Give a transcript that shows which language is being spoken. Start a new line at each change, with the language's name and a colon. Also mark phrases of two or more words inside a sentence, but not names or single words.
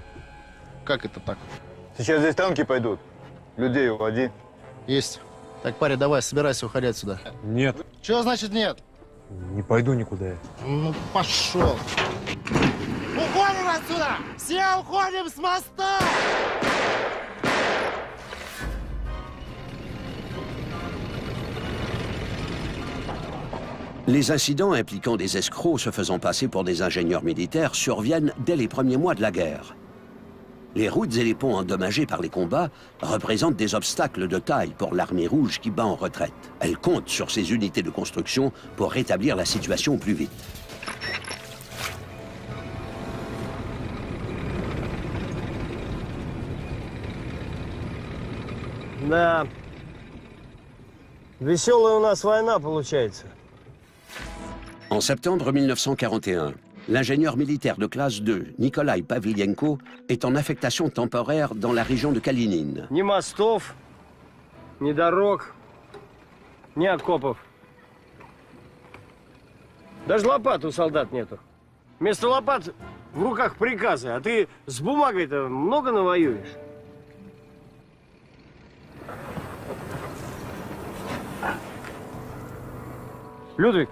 Russian: Как это так? Сейчас здесь танки пойдут. Людей уводи. Есть. Так, парень, давай, собирайся, уходи отсюда. Нет, Чего значит нет? не пойду никуда. Ну, пошел. Уходим отсюда! Все уходим с моста!
French: Les incidents impliquant des escrocs se faisant passer pour des ingénieurs militaires surviennent dès les premiers mois de la guerre. Les routes et les ponts endommagés par les combats représentent des obstacles de taille pour l'armée rouge qui bat en retraite. Elle compte sur ses unités de construction pour rétablir la situation au plus vite.
Russian: Да. Веселая у нас война получается.
French: En septembre 1941, l'ingénieur militaire de classe 2, Nikolai Pavlienko, est en affectation temporaire dans la région de Kalinine.
Russian: Ни мостов, ни дорог, ни окопов. Даже лопат у солдат нету. Вместо лопат в руках приказы, а ты с бумагой-то много навоюешь. Людвиг!